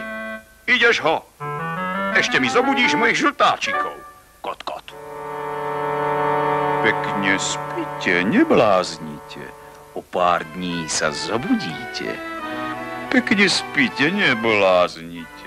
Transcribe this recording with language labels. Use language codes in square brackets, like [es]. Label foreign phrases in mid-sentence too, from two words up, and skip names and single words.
[sk] Ideš ho. Ešte mi zobudíš mojich žltáčikov. Kot, kot. Pekne spíte, nebláznite. O pár dní sa zobudíte. Pekne spíte, nebláznite.